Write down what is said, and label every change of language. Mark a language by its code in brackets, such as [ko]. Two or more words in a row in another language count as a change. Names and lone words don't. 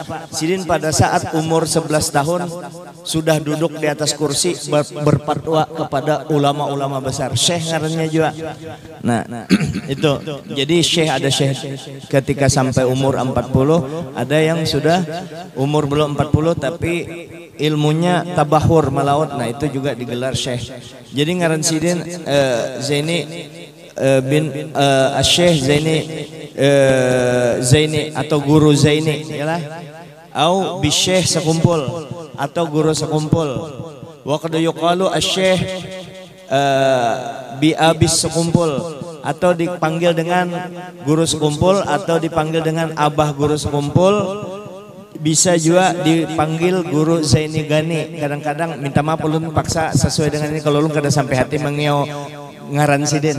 [bjn] Sidin pada saat umur 11 tahun sudah duduk di atas kursi berfatwa kepada ulama-ulama besar. Syekh ngarannya juga. Nah, itu. Jadi Syekh ada Syekh ketika sampai umur 40, ada yang sudah umur belum 40 tapi ilmunya tabahur melaut. Nah, itu juga digelar Syekh. Jadi ngaran sidin Zaini bin Syekh Zaini atau guru Zaini yalah. [ar] Au bi [bjn] Syekh sekumpul atau guru sekumpul. [ar] Wa qad yuqalu asy-syekh bi abis [bjn] sekumpul, atau dipanggil dengan guru sekumpul atau dipanggil dengan abah guru sekumpul. Bisa juga dipanggil guru Zaini Gani. Kadang-kadang minta maaf ulun paksa sesuai dengan ini kalau ulun kada sampai hati mengiau ngaran sidin.